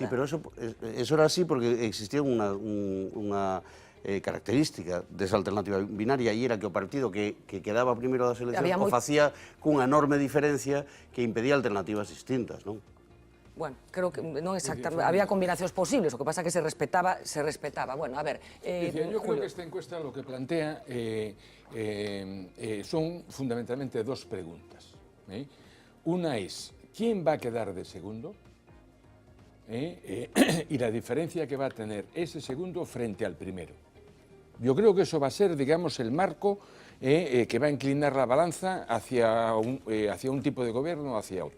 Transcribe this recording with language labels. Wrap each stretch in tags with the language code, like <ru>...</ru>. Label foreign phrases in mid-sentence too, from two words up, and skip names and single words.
<es>Sí, pero eso era así porque existía</es> <gl>unha característica desa alternativa binaria, e era que o partido que quedaba primeiro das eleccións o facía cunha enorme diferencia que impedía alternativas distintas, non? Bueno, creo que non exactamente, había combinacións posibles, o que pasa que se respetaba. Bueno, a ver...</gl> <es>Yo creo que esta encuesta lo que plantea son fundamentalmente 2 preguntas. Una es, ¿quién va a quedar de segundo? Y la diferencia que va a tener ese segundo frente al primero. Yo creo que eso va a ser, digamos, el marco que va a inclinar la balanza hacia un tipo de gobierno o hacia otro.</es>